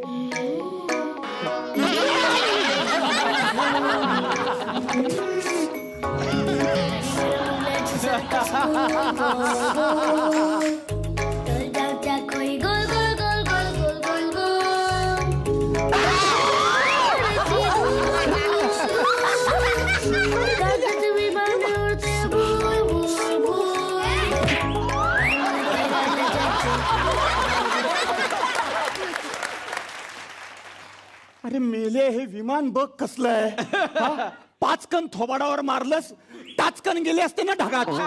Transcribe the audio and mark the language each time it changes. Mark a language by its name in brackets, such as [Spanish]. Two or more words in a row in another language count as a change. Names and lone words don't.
[Marathi] Golgata koi gol gol gol gol gol gol gol. Golgata तुम्ही बनवते बोल बोल बोल. अरे मेले, हे विमान बघ कसलं आहे. 5 कण थोबाडावर मारलंस, टाचकन गेले असते ना ढगात.